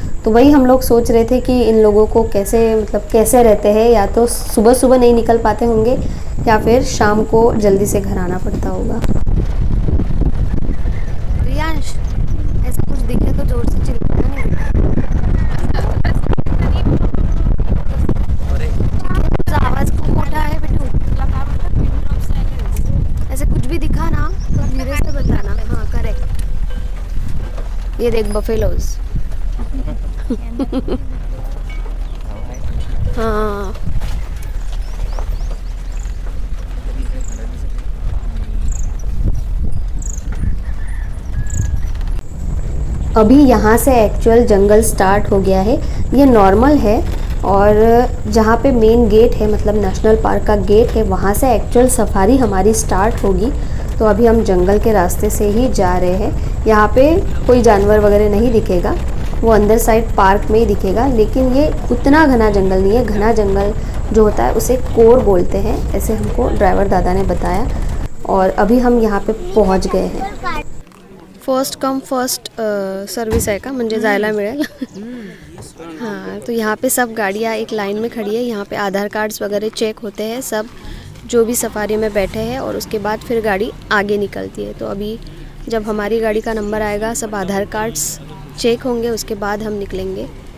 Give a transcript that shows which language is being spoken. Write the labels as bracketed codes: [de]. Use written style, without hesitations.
[hi] तो वही हम लोग सोच रहे थे कि इन लोगों को कैसे, मतलब कैसे रहते हैं. या तो सुबह सुबह नहीं निकल पाते होंगे या फिर शाम को जल्दी से घर आना पड़ता होगा. रियांश, ऐसा कुछ दिखे तो जोर से चिल्लाना नहीं. [mr] तुझा आवाज खूप मोठा है बेटू. [hi] ऐसे कुछ भी दिखा ना तो धीरे से बताना. हाँ करेक्ट. ये देख बफेलोज. हाँ अभी यहाँ से एक्चुअल जंगल स्टार्ट हो गया है। ये नॉर्मल है और जहाँ पे मेन गेट है, मतलब नेशनल पार्क का गेट है, वहाँ से एक्चुअल सफारी हमारी स्टार्ट होगी। तो अभी हम जंगल के रास्ते से ही जा रहे हैं। यहाँ पे कोई जानवर वगैरह नहीं दिखेगा, वो अंदर साइड पार्क में ही दिखेगा। लेकिन ये उतना घना जंगल नहीं है। घना जंगल जो होता है उसे कोर बोलते हैं, ऐसे हमको ड्राइवर दादा ने बताया। और अभी हम यहाँ पे पहुँच गए हैं। [mr] फर्स्ट कम फर्स्ट सर्विस आहे का, म्हणजे जायला मिळेल। [hi] हाँ, तो यहाँ पे सब गाड़ियाँ एक लाइन में खड़ी है। यहाँ पे आधार कार्ड्स वगैरह चेक होते हैं सब, जो भी सफारी में बैठे हैं, और उसके बाद फिर गाड़ी आगे निकलती है। तो अभी जब हमारी गाड़ी का नंबर आएगा, सब आधार कार्ड्स चेक होंगे, उसके बाद हम निकलेंगे।